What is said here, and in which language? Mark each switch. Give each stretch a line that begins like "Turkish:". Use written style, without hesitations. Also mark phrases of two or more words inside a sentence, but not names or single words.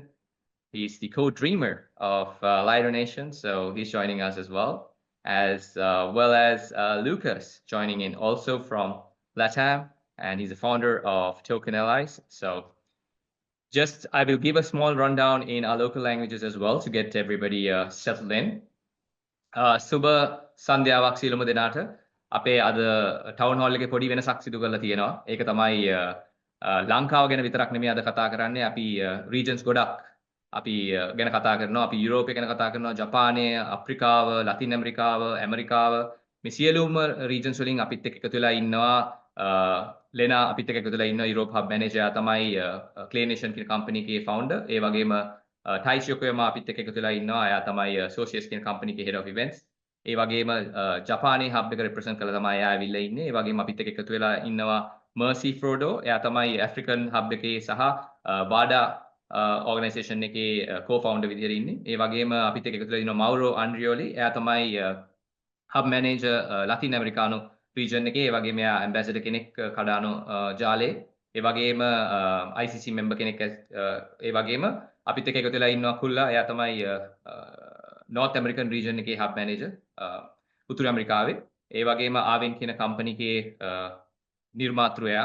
English: He's the co-dreamer of Lighter Nation, so he's joining us as well as Lucas joining in also from LATAM, and he's the founder of Tokenization. So just I will give a small rundown in our local languages as well to get everybody settled in.
Sinhala: සුබ සන්ධ්‍යාවක් සියලුම දෙනාට. අපේ අද ටවුන් හෝල් එකේ පොඩි වෙනසක් සිදු කරලා තියෙනවා. ඒක තමයි ලංකාව ගැන විතරක් නෙමෙයි අද කතා කරන්නේ. අපි regions ගොඩක් අපි ගැන කතා කරනවා. අපි යුරෝපය ගැන කතා කරනවා, ජපානය, අප්‍රිකාව, ලතින් ඇමරිකාව, ඇමරිකාව. මේ සියලුම regions වලින් අපිත් එක්ක එකතු වෙලා ඉන්නවා. ලෙනා අපිත් එක්ක එකතු වෙලා ඉන්නවා.
English: Europe hub manager
Sinhala: තමයි Clay Nation කියන කම්පැනි එකේ founder. ඒ වගේම Taichi Yokoyama අපිත් එක්ක එකතු වෙලා ඉන්නවා. එයා තමයි Socius කියන කම්පැනි එකේ
English: head of events.
Sinhala: ඒ වගේම ජපානයේ hub එක represent කරලා තමයි එයා ඇවිල්ලා ඉන්නේ. ඒ වගේම අපිත් එක්ක එකතු වෙලා ඉන්නවා Mercy Frodo. එයා තමයි
English: African hub
Sinhala: එකේ සහ WADA organization එකේ co-founder විදිහට ඉන්නේ. ඒ වගේම අපිත් එක්ක එකතු වෙලා ඉන්නවා Mauro Andrioli. එයා තමයි
English: hub manager Latin Americano region
Sinhala: එකේ. ඒ වගේම එයා ambassador කෙනෙක් Cardano ජාලේ. ඒ වගේම ICC member කෙනෙක්. ඒ වගේම අපිත් එක්ක එකතු වෙලා ඉන්නවා කුල්ලා. එයා තමයි
English: North American region
Sinhala: එකේ
English: hub manager
Sinhala: උතුරු ඇමරිකාවේ. ඒ වගේම ආවෙන් කියන කම්පැනි එකේ නිර්මාතෘයා.